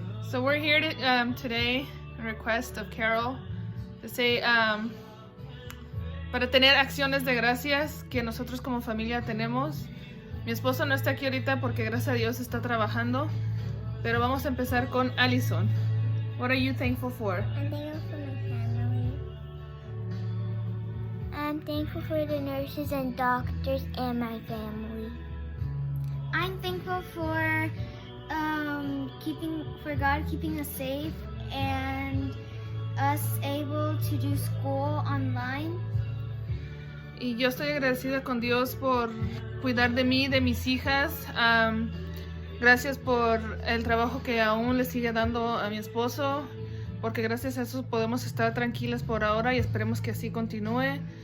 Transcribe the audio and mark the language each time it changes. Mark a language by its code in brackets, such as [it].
[en] So we're here today, a request of Carol, to say, [es] para tener acciones de gracias que nosotros como familia tenemos. Mi esposo no está aquí ahorita porque gracias a Dios está trabajando, pero vamos a empezar con Allison. [en] What are you thankful for? I'm thankful for my family. I'm thankful for the nurses and doctors and my family. I'm thankful for God keeping us safe and us able to do school online. [es] Y yo estoy agradecida con Dios por cuidar de mí, de mis hijas. Gracias por el trabajo que aún le sigue dando a mi esposo, porque gracias a eso podemos estar tranquilas por ahora y esperemos que así continúe.